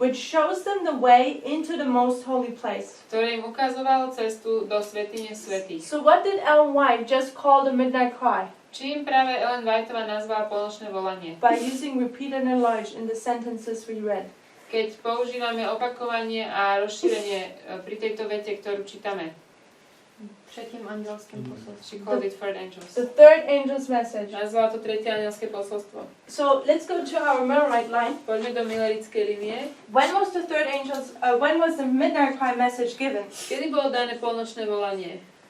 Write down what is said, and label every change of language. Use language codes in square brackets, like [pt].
[en] which shows them the way into the most holy place. [sk] ktoré im ukazovalo cestu do svätyne svätých. [en] So what did Ellen White just call the midnight cry? [sk] Čím práve Ellen Whiteová nazvala polnočné volanie? [en] By using repeat and enlarge in the sentences we read. [sk] Keď používame opakovanie a rozšírenie pri tejto vete, ktorú čítame. [cs] Třetím andělským poselstvím. [en] She called it third angels. The 3rd angel's message. [sk] Nazvala to tretie anjelské posolstvo. [en] So let's go to our Millerite line. [sk] Poďme do Millerickej linie. [en] When was when was the midnight cry message given? [sk] Kedy bolo dané polnočné volanie?